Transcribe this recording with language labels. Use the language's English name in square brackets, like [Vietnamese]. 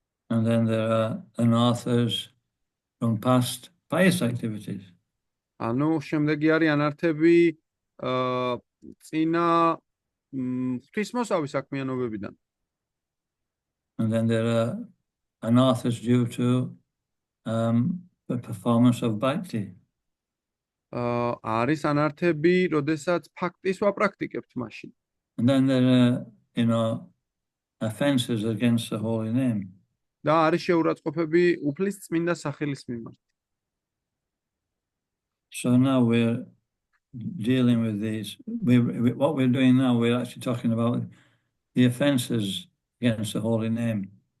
[English] And then there are anathas from past pious activities. [Georgian] ანუ შემდეგი არის ანართები წინა ღვთისმოსავი საქმიანობებიდან. [English] And then there are anathas due to the performance of bhakti. [Georgian] არის ანართები, როდესაც ფაქტის ვაპრაქტიკებთ მაშინ. [English] And then there are, you know, offenses against the holy name. [Georgian] და არის შეურაცხყოფები უფლის წმინდა სახელის მიმართ. [English] So now we're dealing with these. What we're doing now, we're actually talking about the offenses against the holy name.